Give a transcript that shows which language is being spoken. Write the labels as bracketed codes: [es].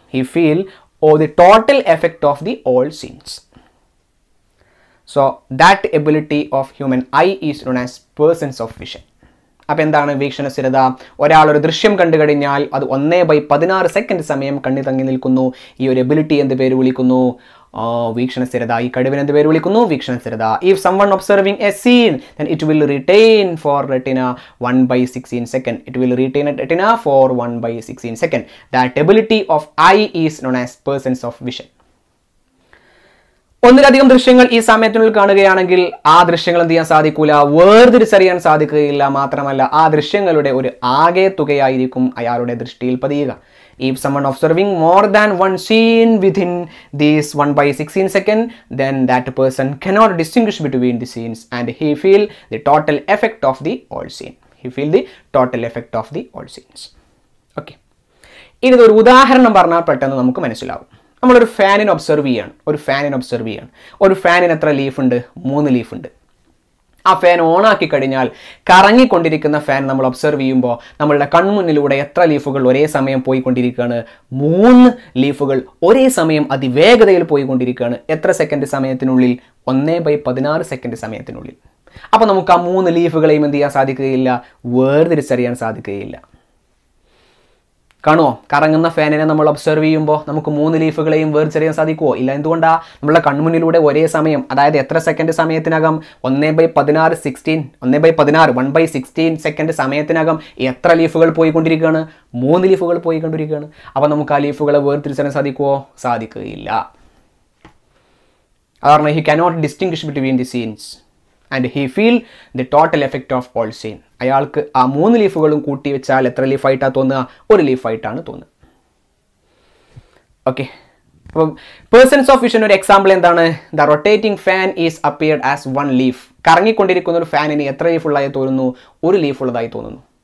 [en] He feel the total effect of the all scenes. So that ability of human eye is known as persons of vision. [ml] അപ്പോൾ എന്താണ് വീക്ഷണസ്ഥിരത? ഒരാൾ ഒരു ദൃശ്യം കണ്ടു കഴിഞ്ഞാൽ അത് 1/16 സെക്കൻഡ് സമയം കണ്ണി തങ്ങി നിൽക്കുന്നു. ഈ ഒരു എബിലിറ്റി എന്ത് പേര് വിളിക്കുന്നു? വീക്ഷണസ്ഥിരത. ഈ കഴിവിന് എന്ത് പേര് വിളിക്കുന്നു? വീക്ഷണസ്ഥിരത. [en] If someone observing a scene, then it will retain for retina 1/16 second. It will retain retina for 1/16 second. That ability of eye is known as persons of vision. [ml] ഒന്നിലധികം ദൃശ്യങ്ങൾ ഈ സമയത്തിനുള്ളിൽ കാണുകയാണെങ്കിൽ ആ ദൃശ്യങ്ങൾ എന്ത് ചെയ്യാൻ സാധിക്കൂല, വേർതിരിച്ചറിയാൻ സാധിക്കുകയില്ല. മാത്രമല്ല ആ ദൃശ്യങ്ങളുടെ ഒരു ആകെ തുകയായിരിക്കും അയാളുടെ ദൃഷ്ടിയിൽ പതിയുക. [en] If someone observing more than one scene within these 1/16 second, then that person cannot distinguish between the scenes and he feel the total effect of the whole scene. He feel the total effect of the whole scenes. Okay. [ml] ഇനി ഒരു ഉദാഹരണം പറഞ്ഞാൽ പെട്ടെന്ന് നമുക്ക് മനസ്സിലാവും. നമ്മളൊരു ഫാനിനെ observe ചെയ്യാണ്. ഒരു ഫാനിന് എത്ര ലീഫ് ഉണ്ട്? 3 ലീഫ് ഉണ്ട്. ആ ഫാൻ ഓണാക്കി കഴിഞ്ഞാൽ കറങ്ങിക്കൊണ്ടിരിക്കുന്ന ഫാൻ നമ്മൾ ഒബ്സർവ് ചെയ്യുമ്പോൾ നമ്മളുടെ കൺമുന്നിലൂടെ എത്ര ലീഫുകൾ ഒരേ സമയം പോയിക്കൊണ്ടിരിക്കുകയാണ്? 3 ലീഫുകൾ ഒരേ സമയം അതിവേഗതയിൽ പോയിക്കൊണ്ടിരിക്കുകയാണ്. എത്ര സെക്കൻഡ് സമയത്തിനുള്ളിൽ? 1/16 സെക്കൻഡ് സമയത്തിനുള്ളിൽ. അപ്പോൾ നമുക്ക് ആ 3 ലീഫുകളെയും എന്ത് ചെയ്യാൻ സാധിക്കുകയില്ല? വേർതിരിച്ചറിയാൻ സാധിക്കുകയില്ല. കാണുമോ? കറങ്ങുന്ന ഫാനിനെ നമ്മൾ ഒബ്സർവ് ചെയ്യുമ്പോൾ നമുക്ക് 3 ലീഫുകളെയും വേർതിരിച്ചറിയാൻ സാധിക്കുമോ? ഇല്ല. എന്തുകൊണ്ടാണ്? നമ്മളെ കൺമുന്നിലൂടെ ഒരേ സമയം, അതായത് എത്ര സെക്കൻഡ് സമയത്തിനകം? 1/16 സെക്കൻഡ് സമയത്തിനകം എത്ര ലീഫുകൾ പോയിക്കൊണ്ടിരിക്കുകയാണ്? 3 ലീഫുകൾ പോയിക്കൊണ്ടിരിക്കുകയാണ്. അപ്പോൾ നമുക്ക് ആ ലീഫുകളെ വേർതിരിച്ചറിയാൻ സാധിക്കുമോ? സാധിക്കുകയില്ല. കാരണം [en] he cannot distinguish between the scenes and he feel the total effect of all scene. [ml] അയാൾക്ക് ആ 3 ലീഫുകളും കൂട്ടി വെച്ചാൽ എത്ര ലീഫായിട്ടാണ് തോന്നുക? 1 ലീഫായിട്ടാണ് തോന്നുക. ഓക്കെ. അപ്പം പേഴ്സൺസ് ഓഫ് വിഷൻ ഒരു എക്സാമ്പിൾ എന്താണ്? [en] The rotating fan is appeared as 1 leaf. [ml] കറങ്ങിക്കൊണ്ടിരിക്കുന്ന ഒരു ഫാനിന് എത്ര ലീഫ് ഉള്ളതായി തോന്നുന്നു? 1 ലീഫ് ഉള്ളതായി തോന്നുന്നു.